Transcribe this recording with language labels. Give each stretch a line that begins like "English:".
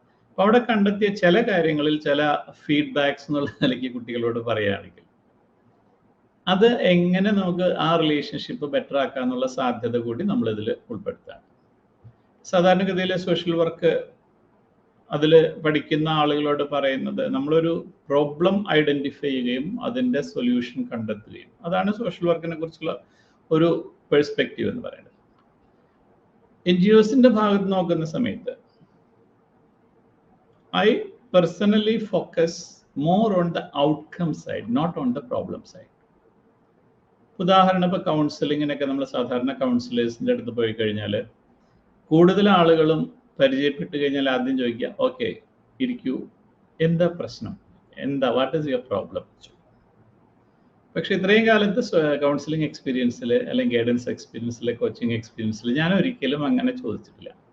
Malayalam: അപ്പോൾ അവിടെ കണ്ടെത്തിയ ചില കാര്യങ്ങളിൽ ചില ഫീഡ്ബാക്സ് എന്നുള്ള നിലയ്ക്ക് കുട്ടികളോട് പറയുകയാണെങ്കിൽ, അത് എങ്ങനെ നമുക്ക് ആ റിലേഷൻഷിപ്പ് ബെറ്റർ ആക്കാന്നുള്ള സാധ്യത കൂടി നമ്മളിതിൽ ഉൾപ്പെടുത്താണ്. സാധാരണഗതിയിൽ സോഷ്യൽ വർക്ക് അതിൽ പഠിക്കുന്ന ആളുകളോട് പറയുന്നത്, നമ്മളൊരു പ്രോബ്ലം ഐഡൻറ്റിഫൈ ചെയ്യുകയും അതിൻ്റെ സൊല്യൂഷൻ കണ്ടെത്തുകയും, അതാണ് സോഷ്യൽ വർക്കിനെ കുറിച്ചുള്ള ഒരു പെർസ്പെക്റ്റീവ് എന്ന് പറയുന്നത്. NGOസിൻ്റെ ഭാഗത്ത് നോക്കുന്ന സമയത്ത്
English: I personally focus more on the outcome side, not on the problem side.
Malayalam: ഉദാഹരണം, ഇപ്പോൾ കൗൺസിലിങ്ങിനൊക്കെ നമ്മൾ സാധാരണ കൗൺസിലേഴ്സിൻ്റെ അടുത്ത് പോയി കഴിഞ്ഞാൽ കൂടുതൽ ആളുകളും പരിചയപ്പെട്ട് കഴിഞ്ഞാൽ ആദ്യം ചോദിക്കുക, ഓക്കെ ഇരിക്കൂ, എന്താ പ്രശ്നം, എന്താ,
English: What is your problem.
Malayalam: പക്ഷെ ഇത്രയും കാലത്ത് കൗൺസിലിംഗ് എക്സ്പീരിയൻസിൽ അല്ലെങ്കിൽ ഗൈഡൻസ് എക്സ്പീരിയൻസിൽ, കോച്ചിങ് എക്സ്പീരിയൻസിൽ ഞാൻ ഒരിക്കലും അങ്ങനെ ചോദിച്ചിട്ടില്ല.